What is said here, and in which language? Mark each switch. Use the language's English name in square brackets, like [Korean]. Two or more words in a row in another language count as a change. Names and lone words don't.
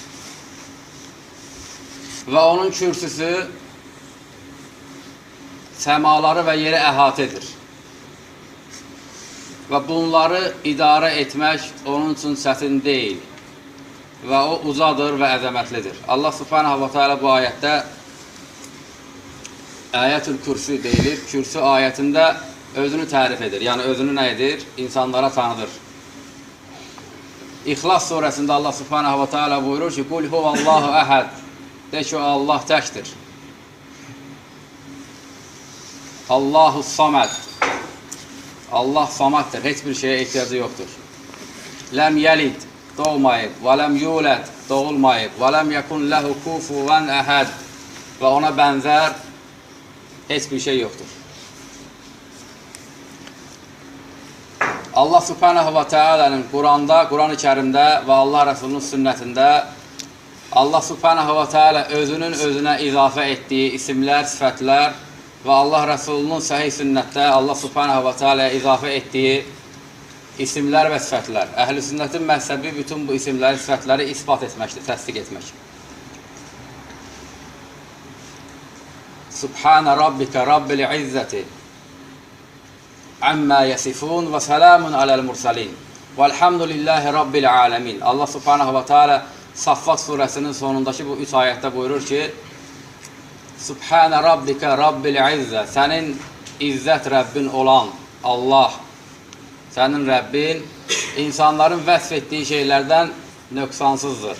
[Azerbaijani] Və onun kürsüsü səmaları və yeri əhatə edir. Və bunları idarə etmək onun üçün çətin deyil. Və o ucadır və əzəmətlidir. [Arabic] الله سبحانه وتعالى [Azerbaijani] bu ayətdə Ayətül Kürsü deyilir. Kürsü ayətində özünü tərif edir. Yəni özünü nə edir? İnsanlara tanıdır. İxlas surəsində [Arabic] الله سبحانه وتعالى [Azerbaijani] buyurur ki, [Arabic] قل هو الله أحد. [Azerbaijani] De ki, Allah təkdir. [Arabic] الله الصمد. [Azerbaijani] Allah samaddır. Heç bir şeyə ehtiyacı yoxdur. [Arabic] لم يلد. [Azerbaijani] Doğmayıb. [Arabic] ولم يولد. [Azerbaijani] Doğulmayıb. [Arabic] ولم يكن له كفوا أحد. [Azerbaijani] Və ona bənzər heç bir şey yoxdur. Allah subhanahu wa ta'ala'nın Quranda, Quran-ı Kərimdə və Allah Rəsulunun sünnətində [Arabic] الله سبحانه وتعالى [Azerbaijani] özünün özünə izafə etdiyi isimlər, sifətlər və Allah Rəsulunun səhih sünnətdə [Arabic] الله سبحانه وتعالى'ya [Azerbaijani] izafə etdiyi isimlər və sifətlər. Əhl-i sünnətin məhzəbi bütün bu isimləri, sifətləri isbat etməkdir, təsdiq etmək. [Arabic] سبحان ربك رب العزة عما يصفون وسلام على المرسلين والحمد لله رب العالمين. الله سبحانه وتعالى [Azerbaijani] Saffat surəsinin sonundakı bu 3 ayətdə buyurur ki, [Arabic] سبحان ربك رب العزة, [Azerbaijani] sənin izzət Rəbbin olan Allah, sənin Rəbbin insanların vəsf etdiyi şeylərdən nöqsansızdır.